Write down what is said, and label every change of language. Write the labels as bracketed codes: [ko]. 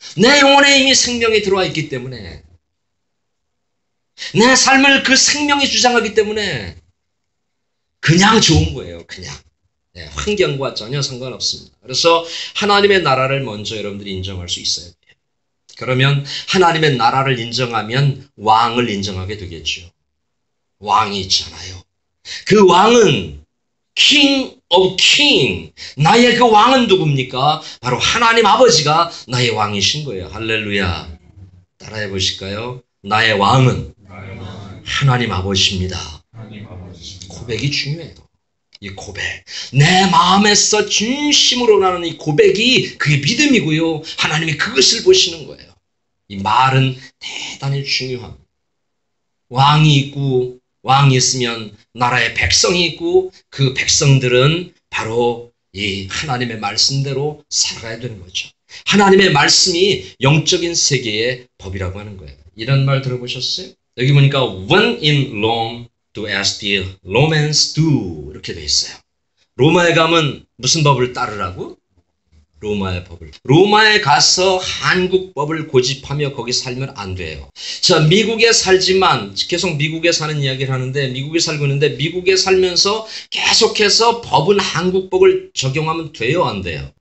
[ko] 내 영혼에 이미 생명이 들어와 있기 때문에 내 삶을 그 생명이 주장하기 때문에 그냥 좋은 거예요. 그냥. 환경과 전혀 상관없습니다. 그래서 하나님의 나라를 먼저 여러분들이 인정할 수 있어야 돼요. 그러면 하나님의 나라를 인정하면 왕을 인정하게 되겠죠. 왕이 있잖아요. 그 왕은 [en] King of King. [ko] 나의 그 왕은 누굽니까? 바로 하나님 아버지가 나의 왕이신 거예요. 할렐루야. 따라해 보실까요? 나의 왕은 하나님 아버지입니다. 고백이 중요해요. 이 고백. 내 마음에서 진심으로 나는 이 고백이 그게 믿음이고요. 하나님이 그것을 보시는 거예요. 이 말은 대단히 중요합니다. 왕이 있고 왕이 있으면 나라의 백성이 있고 그 백성들은 바로 이 하나님의 말씀대로 살아가야 되는 거죠. 하나님의 말씀이 영적인 세계의 법이라고 하는 거예요. 이런 말 들어보셨어요? 여기 보니까 [en] when in Rome do as the Romans do [ko] 이렇게 돼 있어요. 로마에 가면 무슨 법을 따르라고? 로마의 법을. 로마에 가서 한국 법을 고집하며 거기 살면 안 돼요. 자, 미국에 살지만 계속 미국에 사는 이야기를 하는데 미국에 살고 있는데 미국에 살면서 계속해서 법은 한국 법을 적용하면 돼요, 안 돼요?